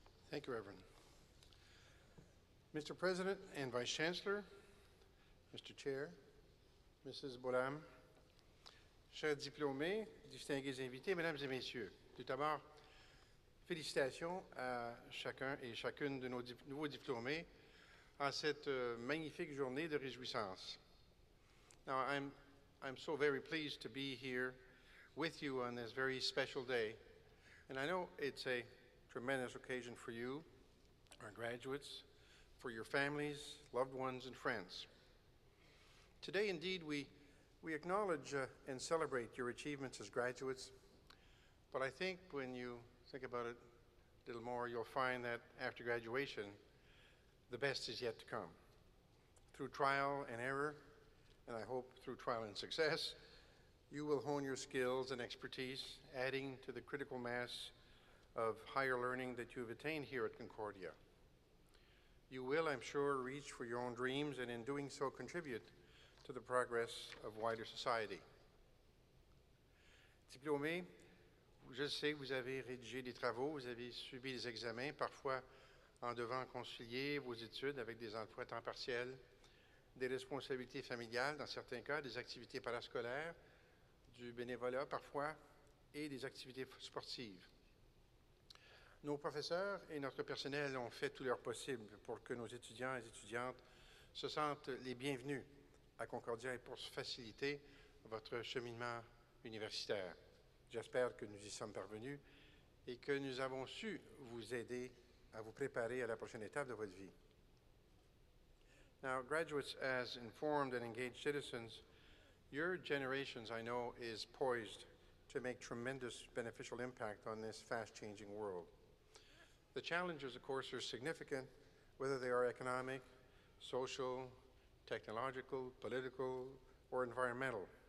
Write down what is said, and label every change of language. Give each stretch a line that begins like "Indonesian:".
English: Thank you, Reverend. Mr. President and Vice Chancellor, Mr. Chair, Mrs.
French: Bolam, chers diplômés, distingués invités, Mesdames et Messieurs, tout d'abord, félicitations à chacun et chacune de nos nouveaux diplômés en cette magnifique journée de réjouissance.
English: Now, I'm so very pleased to be here with you on this very special day. And I know it's a tremendous occasion for you, our graduates, for your families, loved ones, and friends. Today, indeed, we acknowledge and celebrate your achievements as graduates, but I think when you think about it a little more, you'll find that after graduation, the best is yet to come. Through trial and error, and I hope through trial and success, you will hone your skills and expertise, adding to the critical mass of higher learning that you have attained here at Concordia. You will, I'm sure, reach for your own dreams, and in doing so, contribute to the progress of wider society.
French: Diplômés, je sais que vous avez rédigé des travaux, vous avez subi des examens, parfois en devant concilier vos études avec des emplois à temps partiel, des responsabilités familiales dans certains cas, des activités parascolaires, du bénévolat parfois, et des activités sportives. Nos professeurs et notre personnel ont fait tout leur possible pour que nos étudiants et étudiantes se sentent les bienvenus à Concordia et pour faciliter votre cheminement universitaire. J'espère que nous y sommes parvenus et que nous avons su vous aider à vous préparer à la prochaine étape de votre vie.
English: Now, graduates, as informed and engaged citizens, your generations, I know, is poised to make tremendous beneficial impact on this fast-changing world. The challenges, of course, are significant, whether they are economic, social, technological, political, or environmental.